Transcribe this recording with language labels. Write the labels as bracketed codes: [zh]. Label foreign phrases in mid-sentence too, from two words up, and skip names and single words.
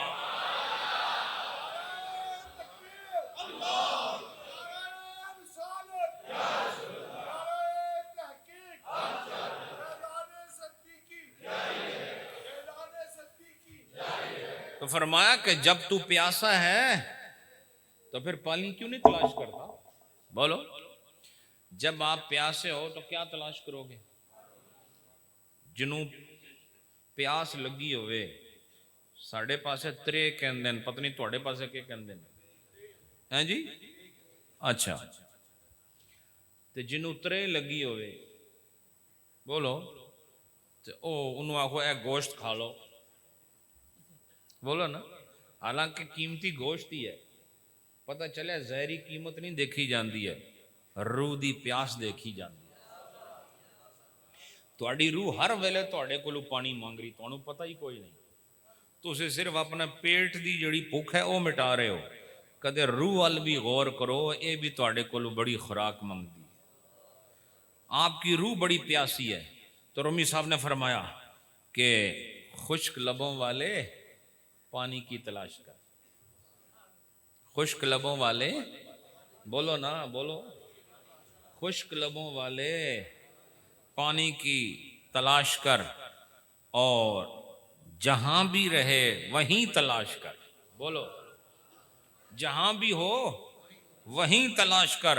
[ur] تو فرمایا کہ جب تو پیاسا ہے تو پھر پانی کیوں نہیں تلاش کرتا؟ بولو، جب آپ پیاسے ہو تو کیا تلاش کرو گے؟ [pa] جنوں پیاس لگی ہوئے ساڑھے پاسے ترے کہندن، پتہ نہیں توڑے پاسے کے کہندن ہیں جی؟ اچھا، تو جنوں ترے لگی ہوئے بولو تو انہوں آخو اے گوشت کھا لو، بولو نا، حالانکہ قیمتی گوشت ہی ہے، پتہ چلے زہری قیمت نہیں دیکھی جاندی ہے، روح دی پیاس دیکھی جاندی ہے۔ تہاڈی روح ہر ویلے تہاڈے کولوں پانی مانگ رہی، تہانوں پتہ ہی کوئی نہیں، تسی صرف اپنا پیٹ دی جڑی بھوک ہے وہ مٹا رہے ہو، کدے روح وال بھی غور کرو، اے بھی تہاڈے کولوں بڑی خوراک مانگدی ہے، [ur] آپ کی روح بڑی پیاسی ہے۔ تو رومی صاحب نے فرمایا کہ خشک لبوں والے پانی کی تلاش کر، خشک لبوں والے، بولو نا بولو، خشک لبوں والے پانی کی تلاش کر، اور جہاں بھی رہے وہیں تلاش کر، بولو جہاں بھی ہو وہیں تلاش کر۔